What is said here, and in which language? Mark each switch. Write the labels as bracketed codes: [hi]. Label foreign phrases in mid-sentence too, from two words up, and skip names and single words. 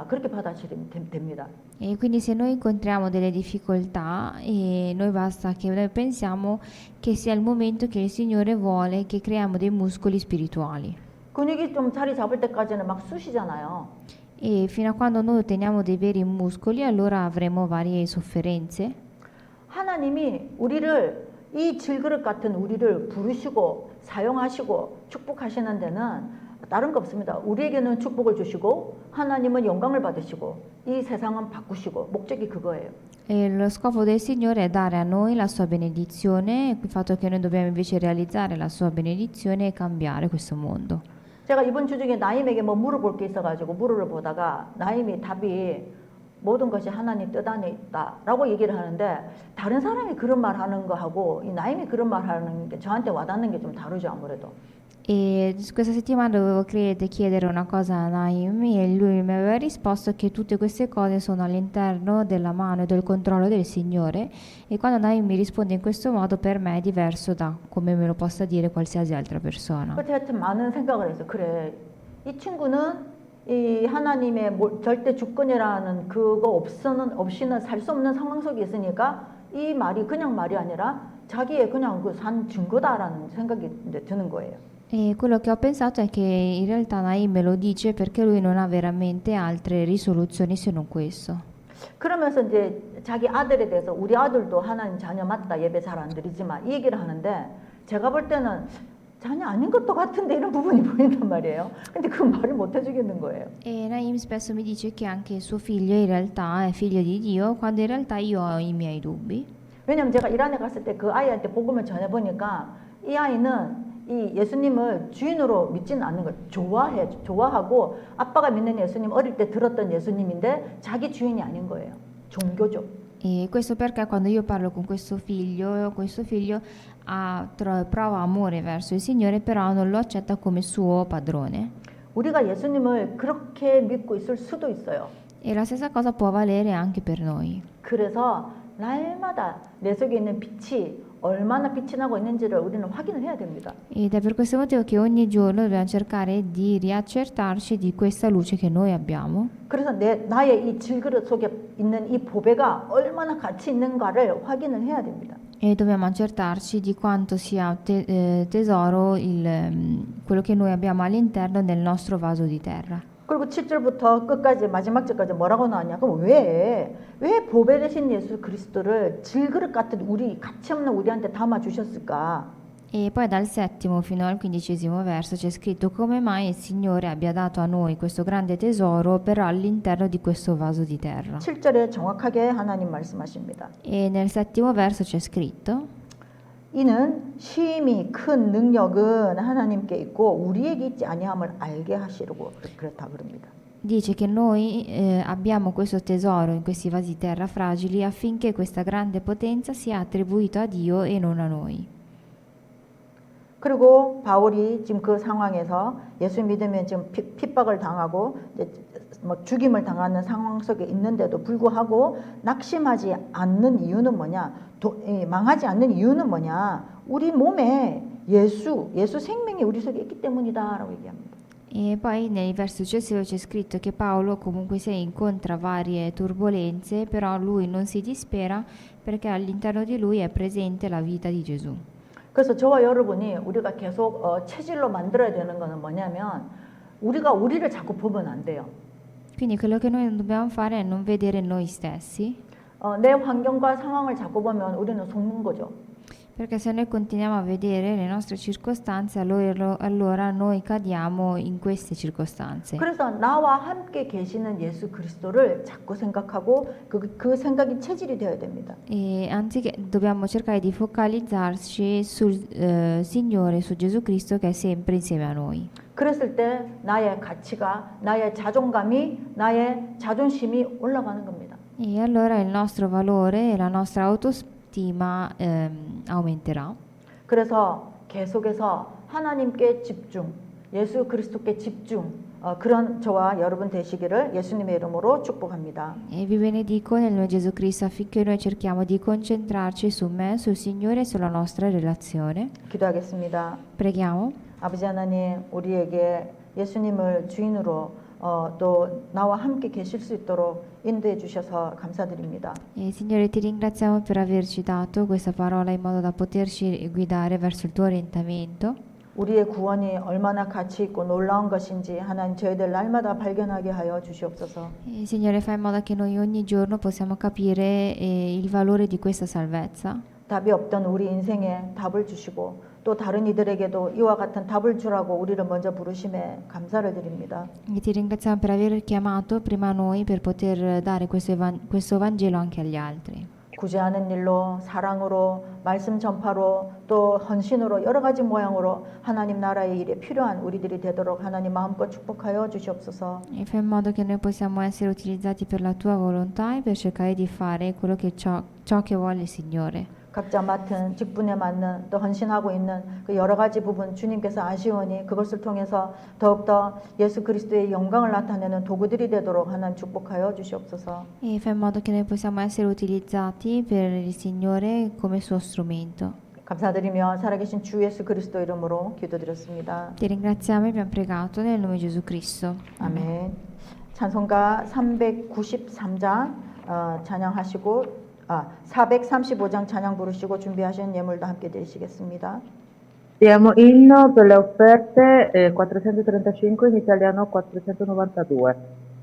[ko] 그렇게 받아들이면 됩니다. [it] E quindi se noi incontriamo delle difficoltà, noi basta che noi pensiamo che sia il momento che il Signore vuole che creiamo dei muscoli spirituali. [ko] 근육이 좀 자리 잡을 때까지는 막 쑤시잖아요. [it] E fino a quando noi otteniamo dei veri muscoli, allora avremo varie sofferenze. [ko] 하나님이 우리를 이 질그릇 같은 우리를 부르시고 사용하시고 축복하시는 데는 다른 거 없습니다. 우리에게는 축복을 주시고 하나님은 영광을 받으시고 이 세상은 바꾸시고 목적이 그거예요. [it] E lo scopo del Signore è dare a noi la sua benedizione, il fatto che noi dobbiamo invece realizzare la sua benedizione e cambiare questo mondo. [ko] 제가 이번 주 중에 나임에게 뭐 물어볼 게 있어가지고 물어를 보다가 나임이 답이 모든 것이 하나님 뜻 안에 있다라고 얘기를 하는데 다른 사람이 그런 말 하는 거하고 이 나임이 그런 말 하는 게 저한테 와닿는 게 좀 다르죠 아무래도. [it] E questa settimana dovevo chiedere una cosa a Naimi e lui mi aveva risposto che tutte queste cose sono all'interno della mano e del controllo del Signore, e quando Naimi mi risponde in questo modo per me è diverso da come me lo possa dire qualsiasi altra persona. [ko] 그때 하여튼 많은 생각을 해서 그래 이 친구는 이 하나님의 절대 주권이라는 그거 없이는 살 수 없는 상황 속에 있으니까 이 말이 그냥 말이 아니라 자기의 그냥 그 산 증거다라는 생각이 이제 드는 거예요. [it] E quello che ho pensato è che in realtà Naim me lo dice perché lui non ha veramente altre risoluzioni se non questo. [ko] 그러면서 이제 자기 아들에 대해서 우리 아들도 하나님 자녀 맞다 예배 잘 안 드리지만 이 얘기를 하는데 제가 볼 때는 자녀 아닌 것도 같은데 이런 부분이 보인단 말이에요. 근데 그 말을 못 해주겠는 거예요. [it] E Naim spesso mi dice che anche suo figlio in realtà è figlio di Dio, quando in realtà io ho i miei dubbi. [ko] 왜냐면 제가 이란에 갔을 때 그 아이한테 복음을 전해보니까 이 아이는 이 예수님을 주인으로 믿지는 않는 걸 좋아하고 아빠가 믿는 예수님 어릴 때 들었던 예수님인데 자기 주인이 아닌 거예요. 종교죠. [it] E questo perché quando io parlo con questo figlio prova amore verso il Signore, però non lo accetta come suo padrone. [ko] 우리가 예수님을 그렇게 믿고 있을 수도 있어요. [it] E la stessa cosa può valere anche per noi. [ko] 그래서 날마다 내 속에 있는 빛이 얼마나 빛이 나고 있는지를 우리는 확인을 해야 됩니다. [it] Ed è per questo motivo che ogni giorno dobbiamo cercare di riaccertarci di questa luce che noi abbiamo. [ko] 그래서 나의 이 질그릇 속에 있는 이 보배가 얼마나 가치 있는가를 확인을 해야 됩니다. [it] E dobbiamo accertarci di quanto sia tesoro quello che noi abbiamo all'interno del nostro vaso di terra. [ko] 그리고 7절부터 끝까지 마지막 절까지 뭐라고 나왔냐? 그럼 왜 보배 되신 예수 그리스도를 질그릇 같은 우리 가치 없는 우리한테 담아 주셨을까? [it] E poi dal 7° fino al 15° verso c'è scritto come mai il Signore abbia dato a noi questo grande tesoro però all'interno di questo vaso di terra. [ko] 7절에 정확하게 하나님 말씀하십니다. [it] E nel 7° verso c'è scritto [ko] 이는 심히 큰 능력은 하나님께 있고 우리에게 있지 아니함을 알게 하시려고 그렇다 그럽니다. [it] Dice che noi abbiamo questo tesoro in questi vasi di terra fragili affinché questa grande potenza sia attribuita a Dio e non a noi. [ko] 그리고 바울이 지금 그 상황에서 예수 믿으면 지금 핍박을 당하고 이제 뭐 죽임을 당하는 상황 속에 있는데도 불구하고 낙심하지 않는 이유는 뭐냐? 망하지 않는 이유는 뭐냐? 우리 몸에 예수 생명이 우리 속에 있기 때문이다라고 얘기합니다. [it] E poi nel verso successivo c'è scritto che Paolo comunque sia incontra varie turbolenze, però lui non si dispera perché all'interno di lui è presente la vita di Gesù. [ko] 그래서 저와 여러분이 우리가 계속 체질로 만들어야 되는 거는 뭐냐면 우리가 우리를 자꾸 보면 안 돼요. [it] Quindi quello che noi dobbiamo fare è non vedere noi stessi, [ko] 내 환경과 상황을 자꾸 보면 우리는 속는 거죠. [it] perché se noi continuiamo a vedere le nostre circostanze, allora noi cadiamo in queste circostanze. [ko] 그래서 나와 함께 계시는 예수 그리스도를 자꾸 생각하고 그 생각이 체질이 되어야 됩니다. [it] E anziché dobbiamo cercare di focalizzarci sul Signore, su Gesù Cristo che è sempre insieme a noi. [ko] 그랬을 때 나의 가치가, 나의 자존감이, 나의 자존심이 올라가는 겁니다. [it] E allora il nostro valore e la nostra autostima aumenterà. [ko] 그래서 계속해서 하나님께 집중, 예수 그리스도께 집중, 그런 저와 여러분 되시기를 예수님의 이름으로 축복합니다. [it] E vi benedico nel nome di Gesù Cristo affinché noi cerchiamo di concentrarci su me, sul Signore e sulla nostra relazione. [ko] 기도하겠습니다. [it] Preghiamo. [ko] 아버지 하나님, 우리에게 예수님을 juin으로 또 나와 함께 계실 수 있도록 인도해 주셔서 감사드립니다. [it] E Signore, ti ringraziamo per averci dato questa parola in modo da poterci guidare verso il tuo orientamento. [ko] 우리의 구원이 얼마나 가치 있고 놀라운 것인지 하나님 저희들 날마다 발견하게 하여 주시옵소서. [it] E Signore, fai in modo che noi ogni giorno possiamo capire il valore di questa salvezza. [ko] 답이 없던 우리 인생에 답을 주시고 또 다른 이들에게도 이와 같은 답을 주라고 우리를 먼저 부르심에 감사를 드립니다. [it] E ti ringraziamo per aver chiamato prima noi per poter dare questo Vangelo anche agli altri. [ko] 구제하는 일로, 사랑으로, 말씀 전파로, 또 헌신으로 여러 가지 모양으로 하나님 나라의 일에 필요한 우리들이 되도록 하나님 마음껏 축복하여 주시옵소서. [it] E fai in modo che noi possiamo essere utilizzati per la tua volontà e per cercare di fare quello che ciò che vuole il Signore. [ko] 각자 맡은 직분에 맞는 또 헌신하고 있는 그 여러 가지 부분 주님께서 아시오니 그것을 통해서 더욱더 예수 그리스도의 영광을 나타내는 도구들이 되도록 하나님 축복하여 주시옵소서. [it] E fai in modo che noi possiamo essere utilizzati per il Signore come suo strumento. [ko] 감사드리며 살아계신 주 예수 그리스도 이름으로 기도드렸습니다. [it] Ti ringraziamo e abbiamo pregato nel nome di Gesù Cristo. [ko] 아멘. 찬송가 393장 찬양하시고 435장 찬양 부르시고 준비하신 예물도 함께 드리시겠습니다. [it] Diamo inno per le offerte 435 in italiano 492.